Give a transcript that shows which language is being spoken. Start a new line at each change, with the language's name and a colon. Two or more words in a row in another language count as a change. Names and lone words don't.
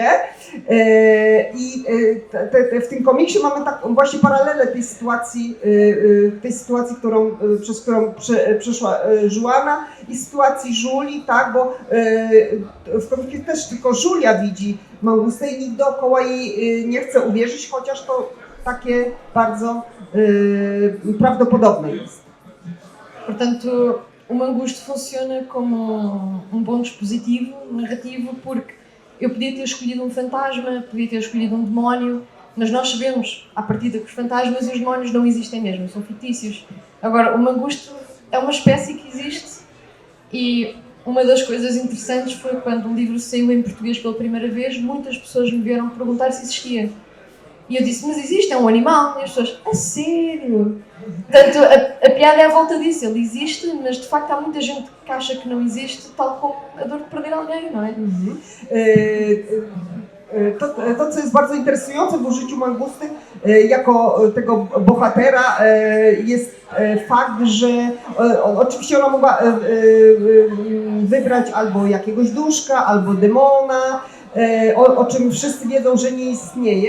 Polish: I w tym komiksie mamy właśnie paralelę tej sytuacji, przez którą przeszła Joanna i sytuacji Julii, tak, bo w komiksie też tylko Julia widzi mangustę i nikt dookoła jej nie chce uwierzyć, chociaż to takie bardzo prawdopodobne jest.
Portuguese: Portanto, o mangusto funciona como bom dispositivo narrativo porque eu podia ter escolhido um fantasma, podia ter escolhido um demónio, mas nós sabemos, à partida, que os fantasmas e os demónios não existem mesmo, são fictícios. Agora, o mangusto é uma espécie que existe e uma das coisas interessantes foi quando o livro saiu em português pela primeira vez, muitas pessoas me vieram perguntar se existia. E eu disse, mas existe, é um animal. E as pessoas, a sério? Portanto, a piada é à volta disso, ele existe, mas de facto há muita gente que acha que não existe, tal como a dor de perder alguém, não é?
Polish: To, co jest bardzo interesujące w użyciu mangusty jako tego bohatera, jest fakt, że oczywiście ona mogła wybrać albo jakiegoś duszka, albo demona, o czym wszyscy wiedzą, że nie istnieje.